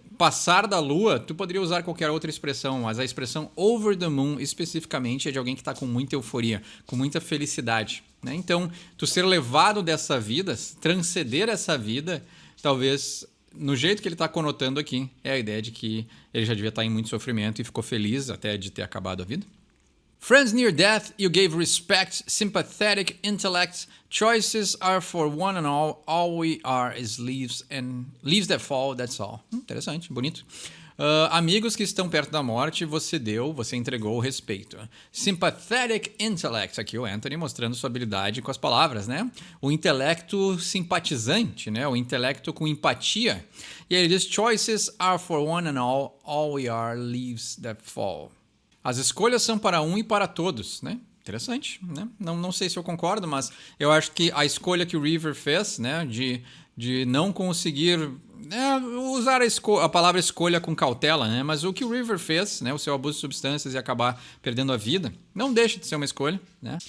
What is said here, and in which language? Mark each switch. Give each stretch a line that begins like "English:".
Portuguese: passar da lua, tu poderia usar qualquer outra expressão, mas a expressão over the moon especificamente é de alguém que está com muita euforia, com muita felicidade, né? Então, tu ser levado dessa vida, transcender essa vida, talvez, no jeito que ele está conotando aqui, é a ideia de que ele já devia estar em muito sofrimento e ficou feliz até de ter acabado a vida.
English: Friends near death, you gave respect, sympathetic intellect. Choices are for one and all we are is leaves that fall, that's all.
Portuguese: Interessante, bonito. Amigos que estão perto da morte, você entregou o respeito.
English: Sympathetic intellect,
Portuguese: aqui o Anthony mostrando sua habilidade com as palavras, né? O intelecto simpatizante, né? O intelecto com empatia. E aí ele diz,
English: choices are for one and all we are leaves that fall.
Portuguese: As escolhas são para um e para todos, né? Interessante, né? Não sei se eu concordo, mas eu acho que a escolha que o River fez, né, de não conseguir usar a palavra escolha com cautela, né? Mas o que o River fez, né, o seu abuso de substâncias e acabar perdendo a vida, não deixa de ser uma escolha, né?